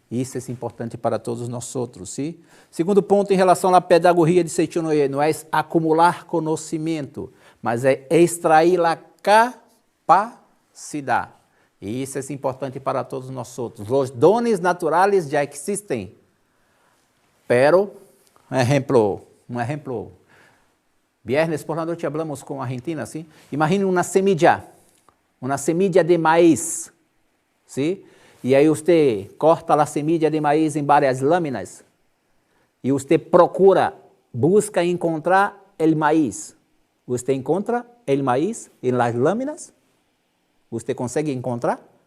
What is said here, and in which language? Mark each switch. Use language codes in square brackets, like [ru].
[pt] Isso é importante para todos nós outros, sim? Segundo ponto em relação à pedagogia de Seichonoye, não é acumular conhecimento, mas é extrair a capacidade. E isso é importante para todos nós outros. Os dones naturais já existem, pero, um exemplo. [es] Viernes por la noche hablamos [pt] com a [es] Argentina, ¿sí? [pt] Imagine uma semilla de maíz, ¿sí? E aí você corta a [es] semilla de maíz [pt] em várias lâminas e você busca encontrar o maíz. Você encontra o maíz em las lâminas? Você consegue encontrar?